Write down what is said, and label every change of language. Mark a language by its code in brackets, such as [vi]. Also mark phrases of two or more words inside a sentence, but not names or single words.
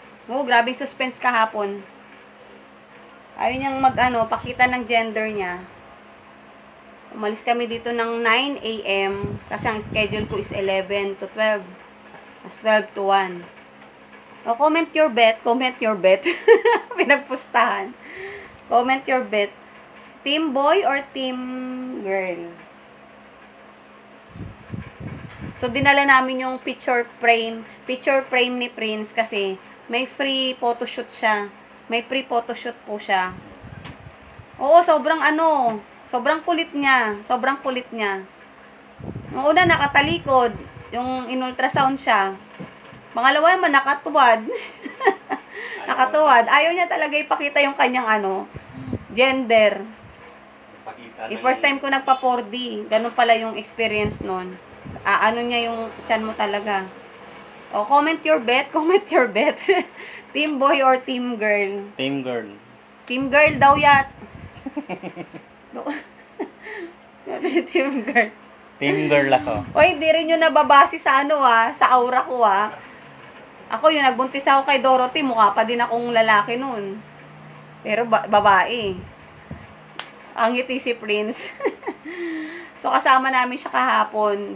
[tl] Oo, grabing suspense kahapon. Ayaw niyang pakita ng gender niya. Umalis kami dito ng 9 a.m. kasi ang schedule ko is 11 to 12. [en] Mas 12 to 1. O, comment your bet. Comment your bet. Pinagpustahan. Comment your bet. Team boy or team girl? [tl] So, dinala namin yung [en] picture frame [tl] ni Prince kasi may [en] free photoshoot [tl] siya. May [en] free photoshoot [tl] po siya. Oo, sobrang kulit niya. Sobrang kulit niya. Noong una, nakatalikod. Yung in-ultrasound siya. Pangalawa naman, nakatuwad. Nakatuwad. Ayaw niya talaga ipakita yung kanyang gender. [en] First time [tl] ko nagpa 4D. Ganun pala yung experience nun. Niya yung chan mo talaga. [en] O, comment your bet. Comment your bet. Team boy or team girl? Team girl. Team girl [tl] daw yat. [en] Team girl. Team girl ako. [tl] O, hindi rin yun nababase sa sa aura ko Ako yung nagbuntis ako kay Dorothy, mukha pa din akong lalaki nun. Pero babae. Ang ngiti si Prince. So, kasama namin siya kahapon.